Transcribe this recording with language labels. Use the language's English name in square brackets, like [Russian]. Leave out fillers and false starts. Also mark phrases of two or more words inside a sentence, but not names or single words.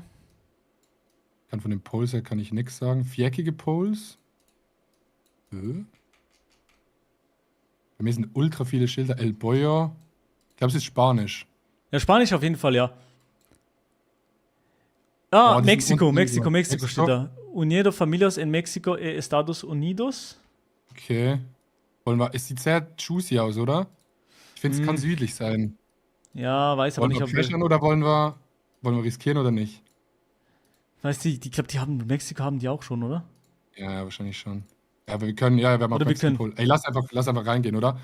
[German] Von den Poles her kann ich nichts sagen. Viereckige Poles. Bei mir sind ultra viele Schilder. [Spanish] El Boyo. [German] Ich glaube, es ist Spanisch. Ja, Spanisch auf jeden Fall, ja. Ah, Oh, die sind unten Mexiko Mexiko. steht da. [Spanish] Unido Familias en Mexico e Estados Unidos. [German] Okay. Es sieht sehr juicy aus, oder? Ich finde, es kann südlich sein. Ja, weiß aber Wollen nicht, wir ob pressuren oder wollen wir riskieren oder nicht? Weißt du, ich glaube, Mexiko haben die auch schon, oder? Ja, wahrscheinlich schon. Ja, aber wir können, wir haben auch Oder wir Mexico können- Pole. Ey, lass einfach reingehen, oder?